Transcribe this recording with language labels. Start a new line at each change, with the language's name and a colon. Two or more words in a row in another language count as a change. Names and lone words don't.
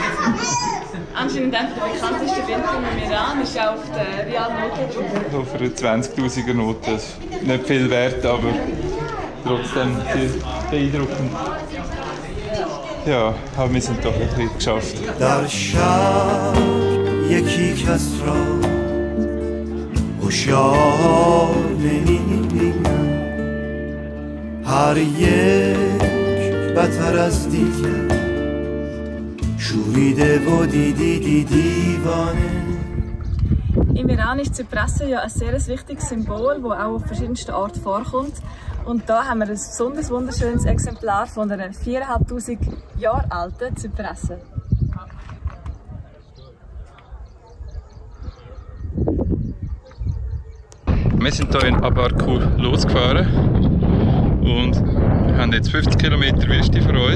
German: Anscheinend der bekannteste Windturm im Iran ist auch auf der Riyadh-Note. Auf einer 20'000er Note. Nicht viel wert, aber trotzdem sehr beeindruckend. Ja, aber wir sind doch ein bisschen geschafft.
Persian: در شهر یکی کس را هوشیار نمی‌بینم، هر یک بتر از دیگر شوریده و دیوانه.
German: Im Iran ist Zypresse ja ein sehr wichtiges Symbol, das auch auf verschiedensten Orten vorkommt. Und da haben wir ein besonders wunderschönes Exemplar von einer 4'500 Jahre alten Zypresse. Wir sind hier in Abarkur losgefahren und haben jetzt 50 Kilometer Wüste vor uns.